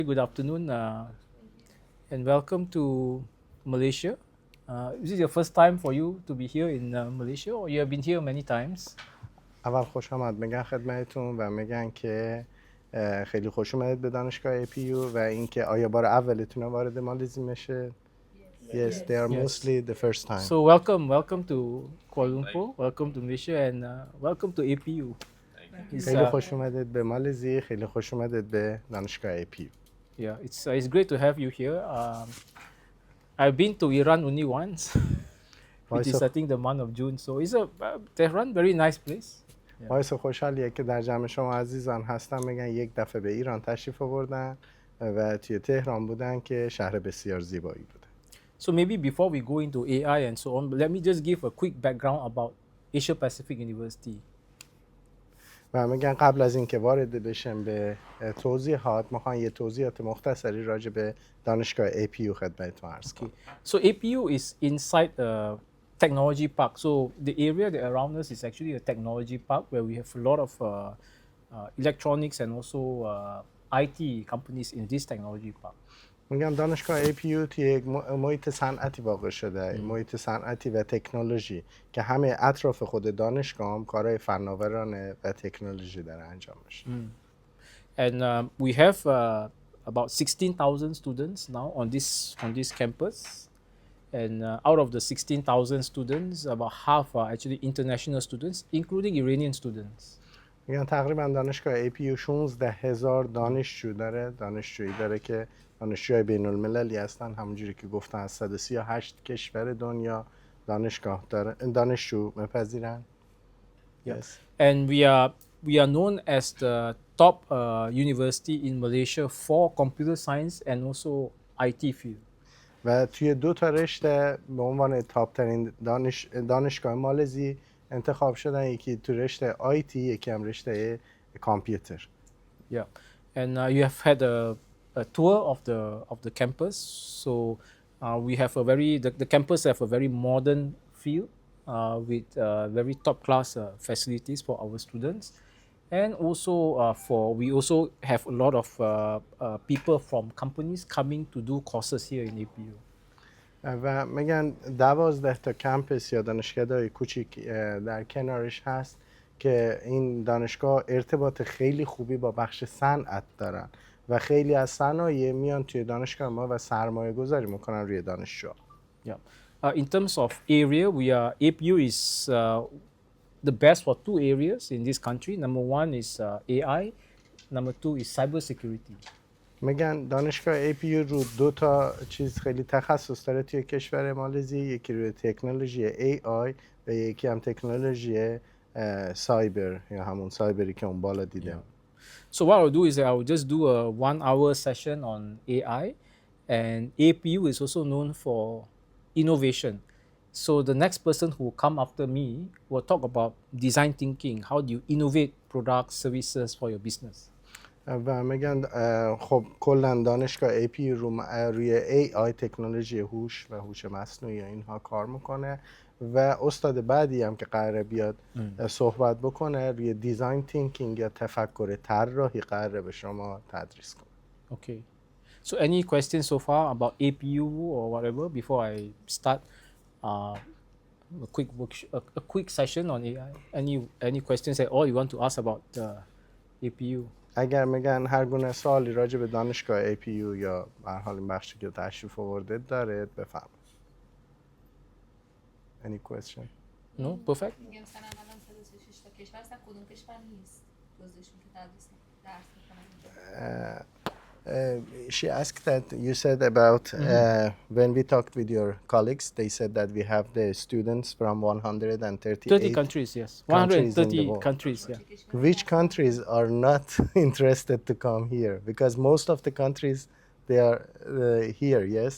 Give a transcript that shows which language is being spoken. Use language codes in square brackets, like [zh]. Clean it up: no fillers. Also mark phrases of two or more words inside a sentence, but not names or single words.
[en] Good afternoon and welcome to Malaysia. Is this your first time for you to be here in Malaysia or you have been here many times? [fa] اول خوش آمد میگن خدمتتون و میگن که خیلی خوش اومدید به دانشگاه APU و اینکه آیا بار اولتون وارد مالزی میشه؟ [en] Yes, they are mostly the first time. So welcome to Kuala Lumpur, welcome to Malaysia and welcome to APU. [fa] خیلی خوش اومدید به مالزی، خیلی خوش اومدید به دانشگاه APU. [en] Yeah, it's great to have you here. I've been to Iran only once, which is I think the month of June. So it's a Tehran, very nice place. [fa] باعث خوشحالیه که در جمع شما عزیزان هستم. میگن یک دفعه به ایران تشریف آوردن و توی تهران بودن که شهر بسیار زیبایی بوده. [en] So maybe before we go into AI and so on, let me just give a quick background about Asia Pacific University. [fa] و میگن قبل از اینکه وارد بشم به توضیحات میخوان یه توضیحات مختصری راجع به دانشگاه APU خدمتتون عرض کنم. [en] So APU is inside a technology park. So the area that around us is actually a technology park where we have a lot of electronics and also IT companies in this technology park. [fa] میگم دانشگاه APU توی یک محیط صنعتی واقع شده، محیط صنعتی و تکنولوژی که همه اطراف خود دانشگاه هم کارهای فناورانه و تکنولوژی داره انجام میشه. [en] And we have about 16,000 students now on this campus. And out of the 16,000 students, about half are actually international students, including Iranian students. [fa] میگن تقریبا دانشگاه APU 16,000 دانشجو داره، دانشجویی داره که دانشجوهای بین المللی هستن، همونجوری که گفتن از 138 کشور دنیا دانشگاه داره، دانشجو میپذیرن. [en] Yes. And we are known as the top university in Malaysia for computer science and also IT field. [fa] و توی دو تا رشته به عنوان تاپ ترین دانشگاه مالزی انتخاب شدن، یکی تو رشته IT، یکی هم رشته کامپیوتر. [en] Yeah. And you have had a tour of the campus. So we have the campus have a very modern feel with very top class facilities for our students. And also we also have a lot of people from companies coming to do courses here in APU. [fa] و میگن 12 تا کمپس یا دانشگاه‌های کوچیک در کنارش هست که این دانشگاه ارتباط خیلی خوبی با بخش صنعت دارن و خیلی از صنایع میان توی دانشگاه ما و سرمایه گذاری میکنن روی دانشجو. [en] Yeah. In terms of area, APU is the best for two areas in this country. Number one is AI. Number two is cybersecurity. [fa] میگن دانشگاه APU رو دو تا چیز خیلی تخصص داره توی کشور مالزی، یکی روی تکنولوژی AI و یکی هم تکنولوژی سایبر یا همون سایبری که اون بالا دیدم. [en] So what I'll do is I will just do a 1-hour session on AI, and APU is also known for innovation. So the next person who will come after me will talk about design thinking. How do you innovate products, services for your business? [fa] و میگن خب کلا دانشگاه APU روی AI تکنولوژی هوش و هوش مصنوعی اینها کار میکنه و استاد بعدی هم که قراره بیاد صحبت بکنه روی [en] design thinking [fa] یا تفکر طراحی قراره به شما تدریس کنه. [en] Okay. So any questions so far about APU or whatever before I start a quick session on AI? Any questions at all you want to ask about APU? [fa] اگر میگن هر گونه سوالی راجع به دانشگاه APU یا به هر حال این بخشی که تشریف آورده داره بفرمایید. [en] Any question? No, perfect. [fa] میگم مثلا الان 136 تا کشور هستن، کدوم کشور نیست جزوشون که درس میکنن؟ [en] She asked that you said about when we talked with your colleagues, they said that we have the students from 138 30 countries, yes. 130 countries, yeah. Which countries are not interested to come here? Because most of the countries, they are here, yes?